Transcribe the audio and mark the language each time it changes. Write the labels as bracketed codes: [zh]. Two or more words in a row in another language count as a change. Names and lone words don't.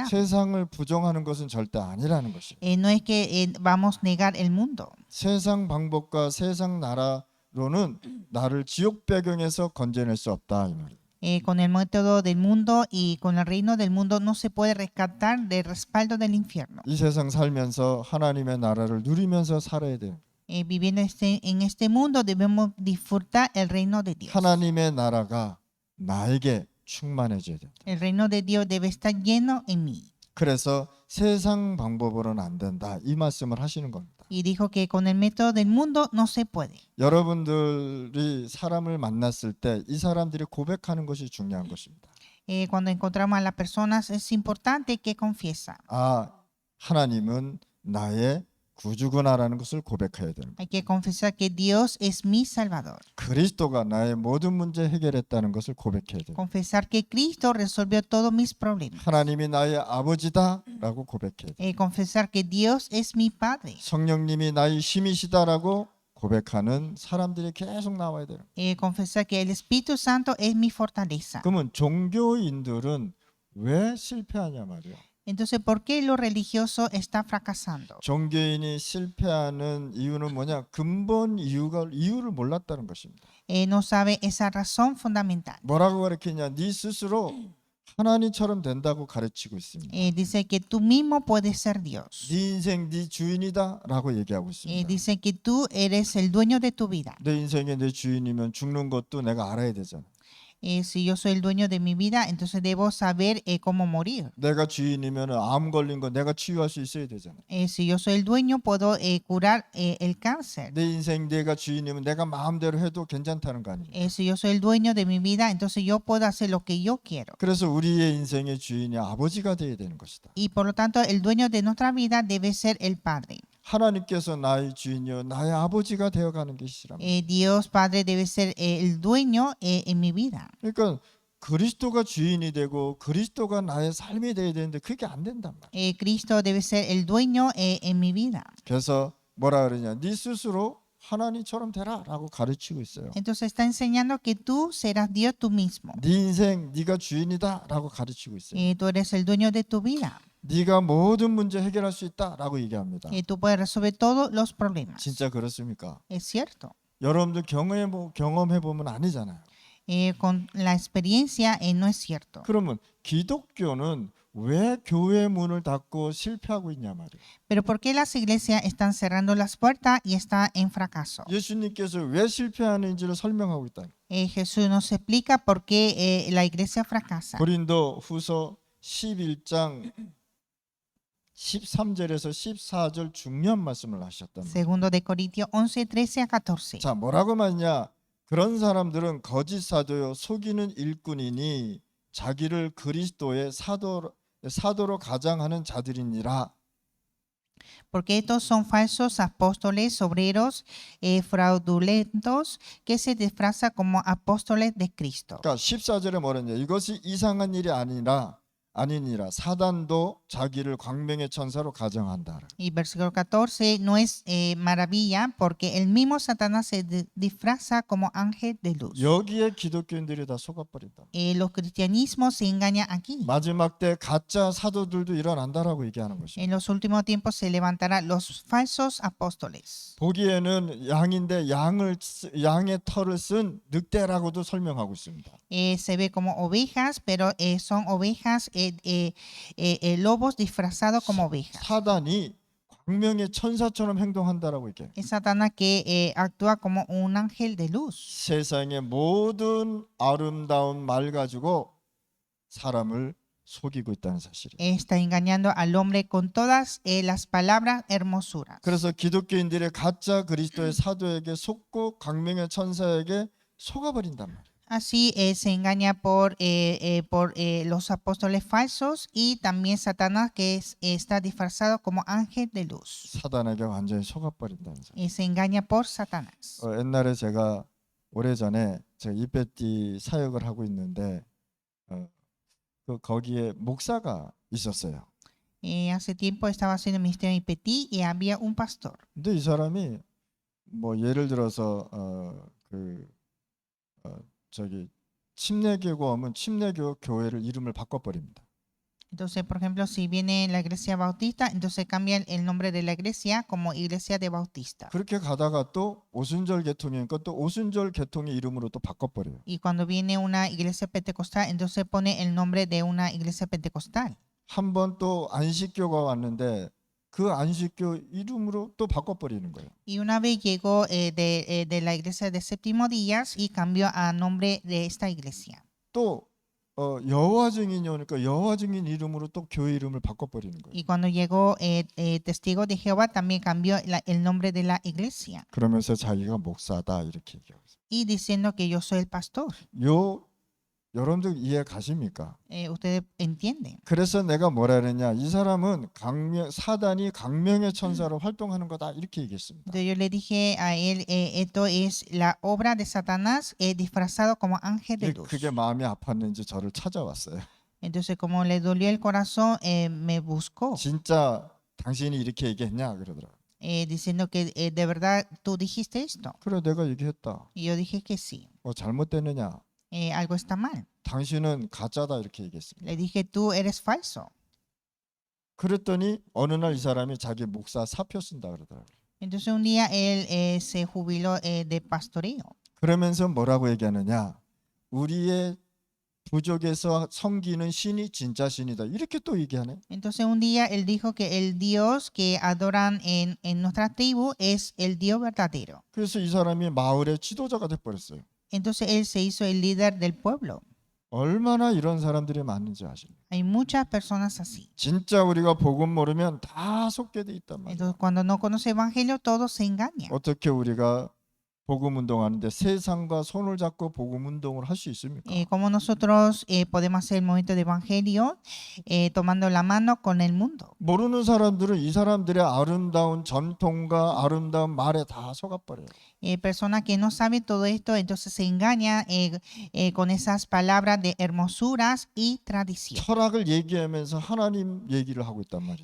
[ko] 세상을 부정하는 것은 절대 아니라는 것이에요. [es] No es que vamos a negar el mundo. [ko] 세상 방법과 세상 나라로는 나를 지옥 배경에서 건져낼 수 없다 이 말이에요. [es] Con el método del mundo y con el reino del mundo no se puede rescatar del respaldo del infierno. [ko] 이 세상 살면서 하나님의 나라를 누리면서 살아야 돼요. [es] Viviendo en este mundo debemos disfrutar el reino de Dios. [ko] 하나님의 나라가 나에게 충만해져야 된다. [es] El reino de Dios debe estar lleno en mí. [ko] 그래서 세상 방법으로는 안 된다. 이 말씀을 하시는 겁니다. [es] Y dijo que con el método del mundo no se puede. [ko] 여러분들이 사람을 만났을 때 이 사람들이 고백하는 것이 중요한 것입니다. [es] Cuando encontramos a las personas es importante que confiesa. [ko] 아, 하나님은 나의 구주구나라는 것을 고백해야 되는 거예요. [es] Hay que confesar que Dios es mi Salvador. [ko] 그리스도가 나의 모든 문제 해결했다는 것을 고백해야 돼요. [es] Confesar que Cristo resolvió todos mis problemas. [ko] 하나님이 나의 아버지다라고 고백해야 돼요. [es] Confesar que Dios es mi Padre. [ko] 성령님이 나의 힘이시다라고 고백하는 사람들이 계속 나와야 돼요. [es] Confesar que el Espíritu Santo es mi fortaleza. [ko] 그러면 종교인들은 왜 실패하냐 말이에요. [es] Entonces, ¿por qué lo religioso está fracasando? [ko] 종교인이 실패하는 이유는 뭐냐? 근본 이유를 몰랐다는 것입니다. [es] No sabe esa razón fundamental. [ko] 뭐라고 가르치냐? 네 스스로 하나님처럼 된다고 가르치고 있습니다. [es] Dice que tú mismo puedes ser Dios. [ko] 네 인생 네 주인이다라고 얘기하고 있습니다. [es] Dice que tú eres el dueño de tu vida. [ko] 내 인생의 내 주인이면 죽는 것도 내가 알아야 되잖아. [es] Si yo soy el dueño de mi vida, entonces debo saber cómo morir. [ko] 내가 주인이면 암 걸린 거 내가 치유할 수 있어야 되잖아. [es] Si yo soy el dueño, puedo curar el cáncer. [ko] 내 인생 내가 주인이면 내가 마음대로 해도 괜찮다는 거 아니에요. [es] Si yo soy el dueño de mi vida, entonces yo puedo hacer lo que yo quiero. [ko] 그래서 우리의 인생의 주인이 아버지가 되어야 되는 것이다. [es] Y por lo tanto, el dueño de nuestra vida debe ser el Padre. [ko] 하나님께서 나의 주인이요 나의 아버지가 되어가는 것이랍니다. [es] Dios Padre debe ser el dueño en mi vida. [ko] 그러니까 그리스도가 주인이 되고 그리스도가 나의 삶이 되어야 되는데 그게 안 된단 말이에요. [es] Cristo debe ser el dueño en mi vida. [ko] 그래서 뭐라 그러냐? 네 스스로 하나님처럼 되라라고 가르치고 있어요. [es] Entonces está enseñando que tú serás Dios tú mismo. [ko] 네 인생 네가 주인이다라고 가르치고 있어요. [es] Tú eres el dueño de tu vida. [ko] 네가 모든 문제 해결할 수 있다라고 얘기합니다. [es] Tú puedes resolver todos los problemas. [ko] 진짜 그렇습니까? [es] Es cierto. [ko] 여러분들 경험해 보면 아니잖아요. [es] Con la experiencia no es cierto. [ko] 그러면 기독교는 왜 교회 문을 닫고 실패하고 있냐 말이에요. [es] Pero ¿por qué las iglesias están cerrando las puertas y están en fracaso? [ko] 예수님께서 왜 실패하는지를 설명하고 있다. [es] Jesús nos explica por qué la iglesia fracasa. [ko] 고린도 후서 11장 13절에서 14절 중요한 말씀을 하셨단 말이에요. [es] Segundo de Corintios 11, 13 a 14. [ko] 자, 뭐라고 말하냐? 그런 사람들은 거짓 사도요 속이는 일꾼이니 자기를 그리스도의 사도로 가장하는 자들이니라. [es] Porque estos son falsos apóstoles, obreros fraudulentos que se disfrazan como apóstoles de Cristo. [ko] 그러니까 14절에 뭐랬냐? 이것이 이상한 일이 아니니라 사단도 자기를 광명의 천사로 가정한다. [es] Y versículo 14, no es maravilla porque el mismo Satanás se disfraza como ángel de luz. [ko] 여기에 기독교인들이 다 속아버린다. [es] Los cristianismos se engañan aquí. [ko] 마지막 때 가짜 사도들도 일어난다라고 얘기하는 것이죠. [es] En los últimos tiempos se levantarán los falsos apóstoles. [ko] 보기에는 양인데 양의 털을 쓴 늑대라고도 설명하고 있습니다. [es] Se ve como ovejas, pero son ovejas, lobos disfrazados como ovejas. [ko] 사단이 광명의 천사처럼 행동한다라고 얘기해요. [es] Es Satanás que actúa como un ángel de luz. [ko] 세상의 모든 아름다운 말 가지고 사람을 속이고 있다는 사실이에요. [es] Está engañando al hombre con todas las palabras hermosuras. [ko] 그래서 기독교인들의 가짜 그리스도의 사도에게 속고 광명의 천사에게 속아버린단 말이에요. [es] Así se engaña por los apóstoles falsos y también Satanás que está disfrazado como ángel de luz. [ko] 사단에게 완전히 속아버린다는 사실. [es] Se engaña por Satanás. [ko] 옛날에 제가 오래전에 제가 이페티 사역을 하고 있는데 거기에 목사가 있었어요. [es] Hace tiempo estaba haciendo ministerio en Petit y había un pastor. [ko] 근데 이 사람이 뭐 예를 들어서 저기 침례교고 하면 침례교 교회를 이름을 바꿔버립니다. [es] Entonces, por ejemplo, si viene la iglesia bautista, entonces cambian el nombre de la iglesia como iglesia de bautista. [ko] 그렇게 가다가 또 오순절 계통이니까 또 오순절 계통의 이름으로 또 바꿔버려요. [es] Y cuando viene una iglesia pentecostal, entonces pone el nombre de una iglesia pentecostal. [ko] 한 번 또 안식교가 왔는데 그 안식교 이름으로 또 바꿔버리는 거예요. [es] Y una vez llegó de la iglesia de Séptimo Días y cambió a nombre de esta iglesia. [ko] 또 여호와 증인이 오니까 여호와 증인 이름으로 또 교회 이름을 바꿔버리는 거예요. [es] Y cuando llegó Testigo de Jehová también cambió el nombre de la iglesia. [ko] 그러면서 자기가 목사다 이렇게 얘기하고 있어요. [es] Y diciendo que yo soy el pastor. [ko] 여러분들 이해 가십니까? [es] Ustedes entienden. [ko] 그래서 내가 뭐라 그랬냐? 이 사람은 사단이 강명의 천사로 활동하는 거다 이렇게 얘기했습니다. [es] Entonces yo le dije a él, esto es la obra de Satanás disfrazado como ángel de luz. [ko] 그게 마음이 아팠는지 저를 찾아왔어요. [es] Entonces como le dolió el corazón, me buscó, [ko] 진짜 당신이 이렇게 얘기했냐 그러더라고요. [es] diciendo que de verdad tú dijiste esto. [ko] 그래 내가 얘기했다. [es] Y yo dije que sí. [ko] 잘못됐느냐? [es] Algo está mal. [ko] 당신은 가짜다 이렇게 얘기했습니다. [es] Le dije, tú eres falso. [ko] 그랬더니 어느 날 이 사람이 자기 목사 사표 쓴다 그러더라고요. [es] Entonces un día él se jubiló de pastoreo. [ko] 그러면서 뭐라고 얘기하느냐? 우리의 부족에서 섬기는 신이 진짜 신이다. 이렇게 또 얘기하네. [es] Entonces un día él dijo que el Dios que adoran en nuestra tribu es el Dios verdadero. [ko] 그래서 이 사람이 마을의 지도자가 돼버렸어요. [es] Entonces él se hizo el líder del pueblo. [ko] 얼마나 이런 사람들이 많은지 아십니까? [es] Hay muchas personas así. [ko] 진짜 우리가 복음 모르면 다 속게 돼 있단 말이에요. [es] Entonces cuando no conoce evangelio, todos se engañan. [ko] 어떻게 우리가 복음 운동하는데 세상과 손을 잡고 복음 운동을 할 수 있습니까? [es] Como nosotros podemos hacer el movimiento de evangelio tomando la mano con el mundo. [ko] 모르는 사람들은 이 사람들의 아름다운 전통과 아름다운 말에 다 속아버려요. [es] Personas que no saben todo esto, entonces se engañan con esas palabras de hermosuras y tradición. [ko] 철학을 얘기하면서 하나님 얘기를 하고 있단 말이죠.